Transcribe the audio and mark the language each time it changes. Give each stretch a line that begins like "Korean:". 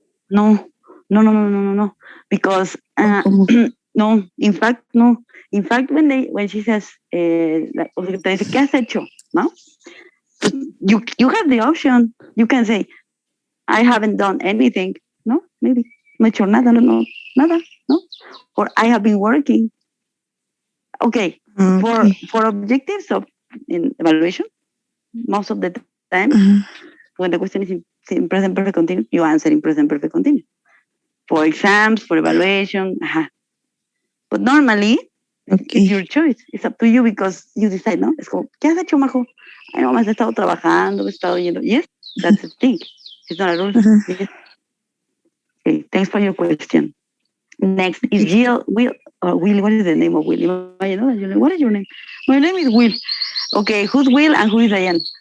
English: no, no. Because
Spanish: ¿Cómo?
English: no, in fact, no. In fact, when she says, like,
Spanish: o sea, te dice, ¿qué has hecho? No?
English: But you have the option. You can say, I haven't done anything. No, maybe.
Spanish: No he hecho nada, no, nada, no?
English: Or I have been working. Okay, Okay. for objectives of in evaluation, most of the time, when the question is in present perfect continuous, you answer in present perfect continuous. For exams, for evaluation, But normally, it's your Okay. choice. It's up to you because you decide, ¿no?
Spanish: Es como, ¿qué has hecho, Majo? Ay, no, más he estado trabajando, he estado yendo.
English: Yes, that's the thing. It's not a rule. Yes. Okay, thanks for your question. Next is Jill. Will, what is the name of Will? What is your name? My name is Will. Okay, who's Will and who is Diane?